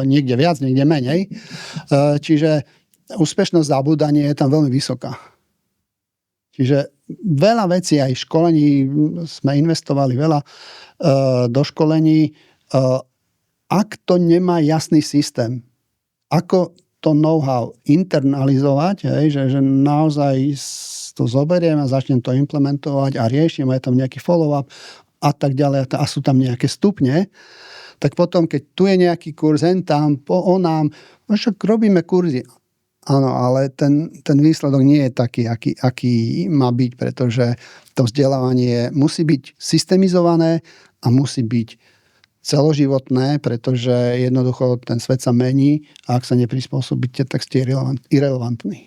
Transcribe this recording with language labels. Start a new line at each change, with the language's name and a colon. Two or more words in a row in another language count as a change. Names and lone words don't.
Slovak: Niekde viac, niekde menej. Čiže úspešnosť zabúdania je tam veľmi vysoká. Čiže veľa vecí, aj v školení sme investovali veľa do školení. Ak to nemá jasný systém, ako to know-how internalizovať, že naozaj to zoberiem a začnem to implementovať a riešim, je tam nejaký follow-up a tak ďalej a sú tam nejaké stupne, tak potom, keď tu je nejaký kurz, tam, onám, však robíme kurzy. Áno, ale ten výsledok nie je taký, aký má byť, pretože to vzdelávanie musí byť systemizované a musí byť celoživotné, pretože jednoducho ten svet sa mení a ak sa neprispôsobíte, tak ste irelevantní.